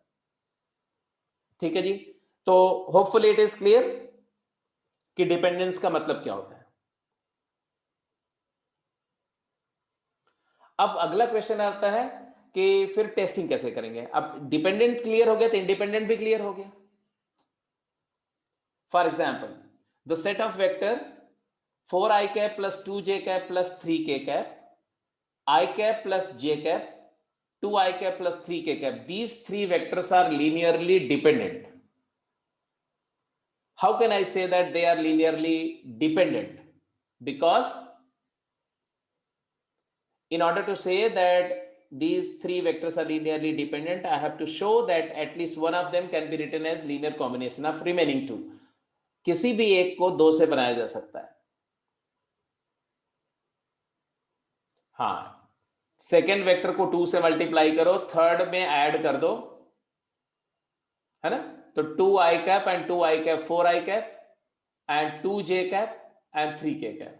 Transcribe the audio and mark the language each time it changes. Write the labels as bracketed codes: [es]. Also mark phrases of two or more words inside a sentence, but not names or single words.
[hi] ठीक है जी, तो [en] hopefully it is clear [hi] कि डिपेंडेंस का मतलब क्या होता है। अब अगला क्वेश्चन आता है कि फिर टेस्टिंग कैसे करेंगे। अब डिपेंडेंट क्लियर हो गया तो इंडिपेंडेंट भी क्लियर हो गया। [en] for example the set of vector 4i cap plus 2j cap plus 3k cap, I cap plus j cap, 2i cap plus 3k cap, these three vectors are linearly dependent। How can I say that they are linearly dependent? Because in order to say that these three vectors are linearly dependent, I have to show that at least one of them can be written as linear combination of remaining two. [hi] किसी भी एक को दो से बनाया जा सकता है. हाँ, [en] second vector [hi] को 2 से मल्टीप्लाई करो, थर्ड में ऐड कर दो, है ना? [en] तो 2i cap and 2i cap 4i cap and 2j cap and 3k cap.